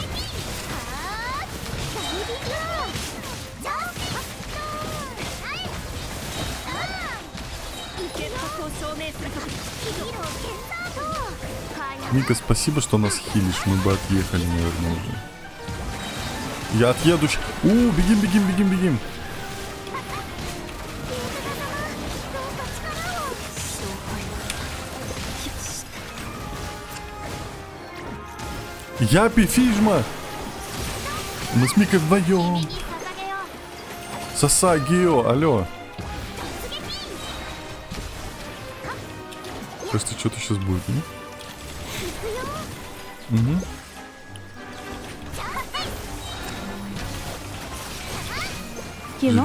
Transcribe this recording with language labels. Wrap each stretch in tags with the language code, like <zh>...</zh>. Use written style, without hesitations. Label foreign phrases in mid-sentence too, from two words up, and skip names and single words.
<ru>Мика, спасибо, что нас хилишь. Мы бы отъехали, наверное, уже. Я отъеду. Бегим, бегим, бегим, бегим. Япи, Фижма! Мы с Микой вдвоем. Саса, Гео, алло. Кажется, что-то сейчас будет, не? Угу. Кино</ru>